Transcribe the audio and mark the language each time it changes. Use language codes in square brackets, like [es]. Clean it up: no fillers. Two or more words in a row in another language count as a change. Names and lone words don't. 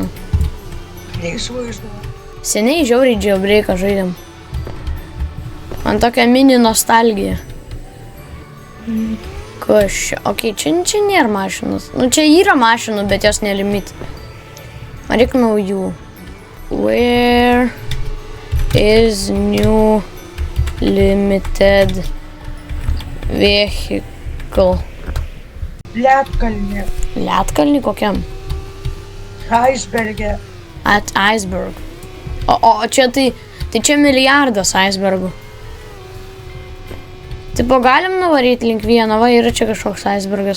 [lt] Neįsivaizduoju. Seniai žiauriai Jailbreaką žaidėm. Man tokia mini nostalgija. Kas čia? Ok, čia nėra mašinos. Nu, čia yra mašinų, bet jos nelimit. Man reikia naujų. [en] Where is new limited vehicle? [lt] Lietkalnį. Lietkalnį kokiam? Icebergė. [en] At iceberg. [lt] O čia tai čia milijardas icebergų. Tipo, galim nuvaryti link vieno, va, yra čia kažkoks icebergas.